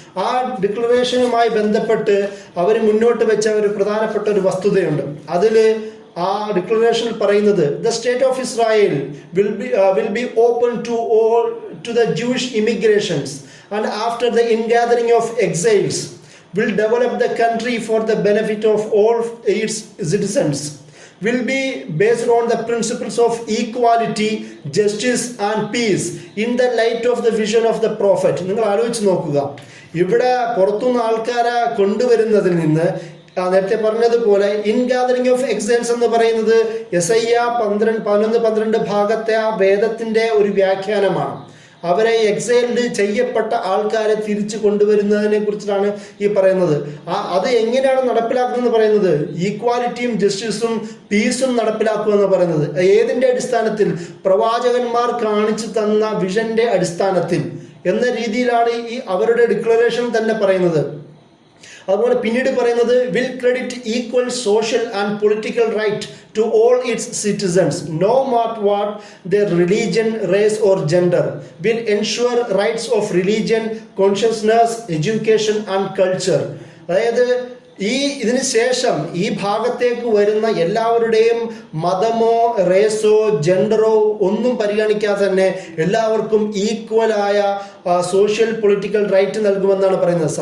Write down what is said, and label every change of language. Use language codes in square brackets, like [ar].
[ml] ആ ഡിക്ലറേഷനുമായി ബന്ധപ്പെട്ട് അവർ മുന്നോട്ട് വെച്ച ഒരു പ്രധാനപ്പെട്ട ഒരു വസ്തുതയുണ്ട്. അതിൽ ആ ഡിക്ലറേഷനിൽ പറയുന്നത് [en] The state of Israel will be open to the Jewish immigrations and after the ingathering of exiles will develop the country for the benefit of all its citizens, will be based on the principles of equality, justice and peace in the light of the vision of the prophet. [ml] നിങ്ങൾ ആലോചിച്ച് നോക്കുക, ഇവിടെ പുറത്തുനിന്ന് ആൾക്കാരെ കൊണ്ടുവരുന്നതിൽ നിന്ന് നേരത്തെ പറഞ്ഞതുപോലെ ഇൻഗാദറിംഗ് of എക്സൈൽസ് എന്ന് പറയുന്നത് യെശയ്യ 11-12 ഭാഗത്തെ ആ വേദത്തിന്റെ ഒരു വ്യാഖ്യാനമാണ്. അവരെ എക്സൈൽഡ് ചെയ്യപ്പെട്ട ആൾക്കാരെ തിരിച്ചു കൊണ്ടുവരുന്നതിനെ കുറിച്ചാണ് ഈ പറയുന്നത്. അത് എങ്ങനെയാണ് നടപ്പിലാക്കുന്നത് പറയുന്നത് ഈക്വാലിറ്റിയും ജസ്റ്റിസും പീസും നടപ്പിലാക്കുക എന്ന് പറയുന്നത് ഏതിൻ്റെ അടിസ്ഥാനത്തിൽ? പ്രവാചകന്മാർ കാണിച്ചു തന്ന വിഷന്റെ അടിസ്ഥാനത്തിൽ എന്ന രീതിയിലാണ് ഈ അവരുടെ ഡിക്ലറേഷൻ തന്നെ പറയുന്നത്. അതുപോലെ പിന്നീട് പറയുന്നത് [en] Will credit equal social and political right to all its citizens, no matter what their religion, race or gender, will ensure rights of religion, consciousness, education and culture. [ml] അതായത് ഇതിന് ശേഷം ഈ ഭാഗത്തേക്ക് വരുന്ന എല്ലാവരുടെയും മതമോ റേസോ ജെൻഡറോ ഒന്നും പരിഗണിക്കാതെ തന്നെ എല്ലാവർക്കും ഈക്വലായ സോഷ്യൽ പൊളിറ്റിക്കൽ റൈറ്റ് നൽകുമെന്നാണ് പറയുന്നത്.